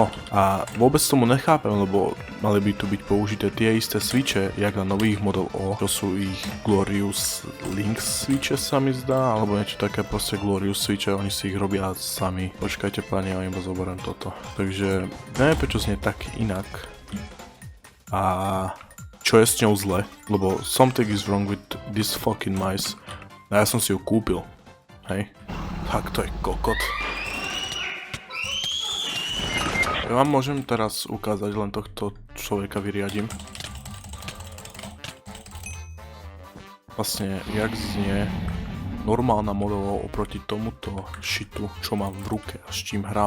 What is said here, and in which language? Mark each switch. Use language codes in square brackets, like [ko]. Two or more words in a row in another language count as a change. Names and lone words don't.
[sk] A vôbec tomu nechápem, lebo mali by tu byť použité tie isté switche, jak na nových Model O. To sú ich Glorious Link switche, sa mi zdá, alebo niečo také, proste Glorious switche, oni si ich robia sami. Počkajte páni, ja iba zoberiem toto. Takže neviem prečo znie tak inak. A čo je s ňou zle, lebo [en] something is wrong with this fucking mice. [sk] A ja som si ju kúpil, hej. Tak to je kokot. Ja vám môžem teraz ukázať, len tohto človeka vyriadím. Vlastne, jak znie normálna Model O oproti tomuto shitu, čo mám v ruke a s čím hrám.